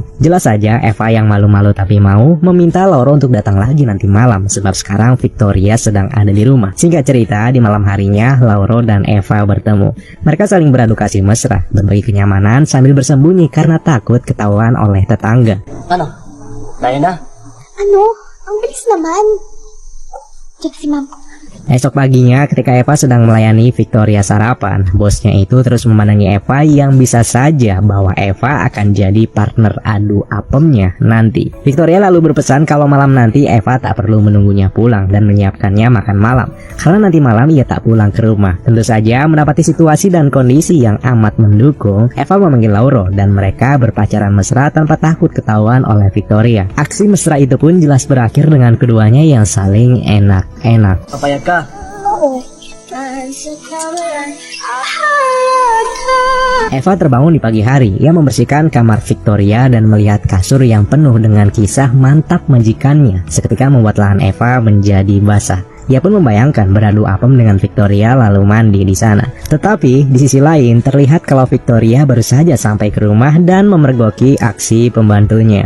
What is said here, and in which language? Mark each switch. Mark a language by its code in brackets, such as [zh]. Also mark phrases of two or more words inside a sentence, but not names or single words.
[id] Jelas saja Eva yang malu-malu tapi mau meminta Lauro untuk datang lagi nanti malam sebab sekarang Victoria sedang ada di rumah. Singkat cerita, di malam harinya Lauro dan Eva bertemu. Mereka saling beradu kasih mesra, berbagi kenyamanan sambil bersembunyi karena takut ketahuan oleh tetangga. [tl] Ano? Tayo na? Ano? Ang bilis naman. Check si ma'am. [id] Esok paginya ketika Eva sedang melayani Victoria sarapan, bosnya itu terus memandangi Eva yang bisa saja bahwa Eva akan jadi partner adu apemnya nanti. Victoria lalu berpesan kalau malam nanti Eva tak perlu menunggunya pulang dan menyiapkannya makan malam, karena nanti malam ia tak pulang ke rumah. Tentu saja mendapati situasi dan kondisi yang amat mendukung, Eva memanggil Lauro dan mereka berpacaran mesra tanpa takut ketahuan oleh Victoria. Aksi mesra itu pun jelas berakhir dengan keduanya yang saling enak-enak. [tl] Papayag ka? Oo. [id] Eva terbangun di pagi hari. Ia membersihkan kamar Victoria dan melihat kasur yang penuh dengan kisah mantap majikannya. Seketika membuat lahan Eva menjadi basah. Ia pun membayangkan beradu apem dengan Victoria lalu mandi di sana. Tetapi di sisi lain terlihat kalau Victoria baru saja sampai ke rumah dan memergoki aksi pembantunya.